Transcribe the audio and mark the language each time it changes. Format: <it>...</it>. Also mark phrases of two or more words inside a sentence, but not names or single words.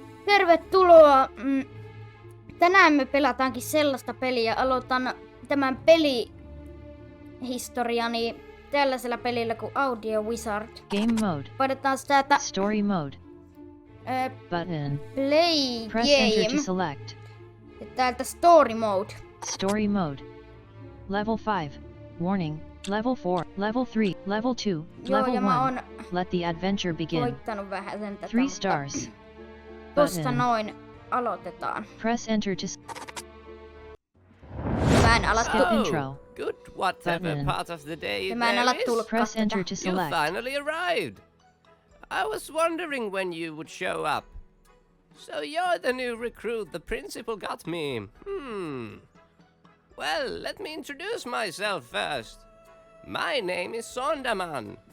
<fi>Tervetuloa! Tänään me pelataankin sellaista peliä. Aloitan tämän pelihistoriani tällaisella pelillä kuin Audio Wizard.</fi> <en>Game mode.</en> <fi>Painetaan täältä</fi> <en>Story mode. Button. Play Press enter to Game. select.</en> <fi>Ja täältä Story Mode.</fi> <en>Story mode. Level 5. Warning. Level 4. Level 3. Level 2.</en> <fi>Joo, Level ja mä 1. oon</fi> <en>Let the adventure begin.</en> <fi>koittanut vähän sen tätä.</fi> <en>3 stars.</en> <fi>Tosta</fi> <en>Button.</en> <fi>noin aloitetaan.</fi> <en>Press enter to</en> <fi>Mä en ala</fi> <en>skip intro. Good, whatever Button. part of the day</en> <fi>Ja mä en</fi> <en>there ala is, tulkkaa Press enter tätä. to you select. finally arrived. I was wondering when you would show up. So you're the new recruit the principal got me. Well, let me introduce myself first. My name is Sondaman. You</en>